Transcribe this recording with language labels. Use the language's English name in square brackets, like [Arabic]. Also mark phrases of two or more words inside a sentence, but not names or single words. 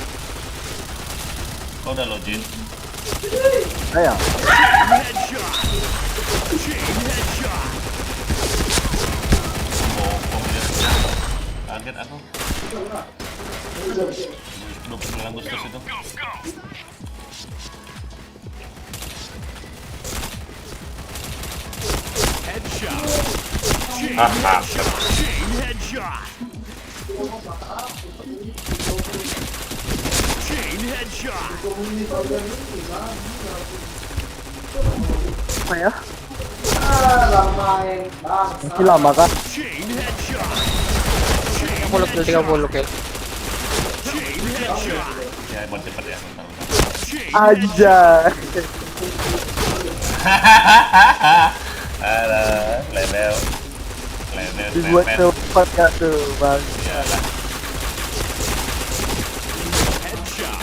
[Indonesian] Kau udah login? Ayo. [English] Headshot. Chain headshot. [Indonesian] Kaget aku. 29 Agustus itu. Headshot. [English] Chain headshot. Chain headshot. [Indonesian] Apa ya? Lamai. Masih lama kan? [English] Chain headshot. [Indonesian] 30 kill, 30 kill. [English] Chain headshot. [Indonesian] Ya buat cepet ya. Bentar, bentar. Chain Aja. Aduh, level. Level, Dibuat level. cepat gak tuh bang? Iyalah. headshot.